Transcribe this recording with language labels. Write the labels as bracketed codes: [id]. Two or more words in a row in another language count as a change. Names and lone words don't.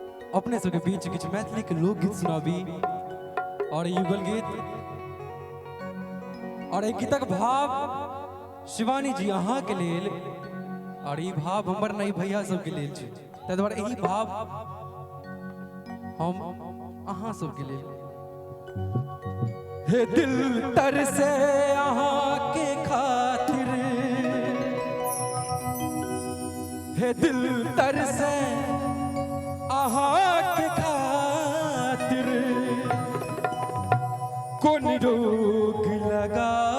[mai] अपने सबके बीच किछु मैथिली के लोकगीत सुनाबी और युगल गीत और एक गीतक भाव शिवानी जी अहाँ के लेल और ई भाव हमर नहीं भैया सब के लेल छै ताहि दुआरे एही भाव हम अहाँ सब के लेल हे दिल तर से अहाँ के खातिर हे दिल तर से अहाँ के खातिर कौन रोग लगा